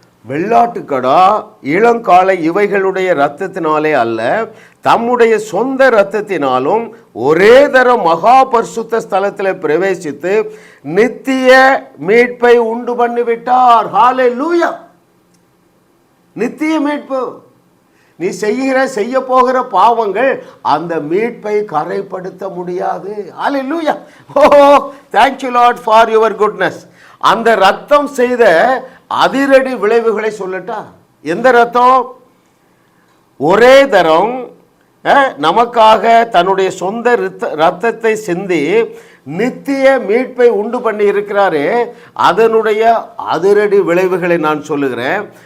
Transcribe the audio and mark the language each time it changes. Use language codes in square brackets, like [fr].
[ta] வெள்ளாட்டுக்கடா இளங்காளை இவைகளுடைய இரத்தத்தினாலே அல்ல, தம்முடைய சொந்த இரத்தத்தினாலும் ஒரே தரம் மகா பரிசுத்த ஸ்தலத்தில் பிரவேசித்து நித்திய மீட்பை உண்டு பண்ணிவிட்டார். ஹல்லேலூயா! நித்திய மீட்பு. நீ செய்ய போகிற பாவங்கள் அந்த மீட்பை கரைப்படுத்த முடியாது. ஹல்லேலூயா! [en] Oh, thank you Lord for your goodness. [ta] அந்த ரத்தம் செய்த அதிரடி விளைவுகளை சொல்லட்டா? எந்த ரத்தம்? ஒரே தரம் நமக்காக தன்னுடைய சொந்த ரத்தத்தை சிந்தி நித்திய மீட்பை உண்டு பண்ணி இருக்கிறாரே, அதனுடைய அதிரடி விளைவுகளை நான் சொல்லுகிறேன்.